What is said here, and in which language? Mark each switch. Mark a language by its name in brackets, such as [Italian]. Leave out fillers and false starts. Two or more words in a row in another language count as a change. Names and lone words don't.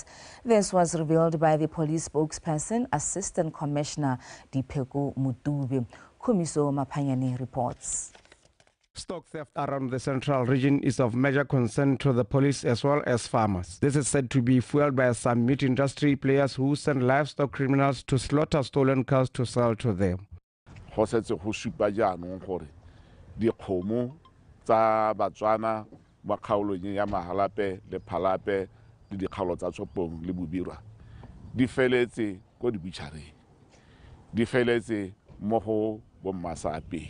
[English] This was revealed by the police spokesperson, Assistant Commissioner Dipeku Mutube. Kumiso Mapanyane reports. Stock theft around the central region is of major concern to the police as well as farmers. This is said to be fueled by some meat industry players who send livestock criminals to slaughter stolen cows to sell to them. [Tswana] Go setse go supa jaanong gore dikgomo tsa Botswana ba kgaolong ya Mahalape le Phalape le dikgaolo tsa Tsopong le Bobirwa di feletse ko dibutšhareng, di feletse mo go bommasapeng.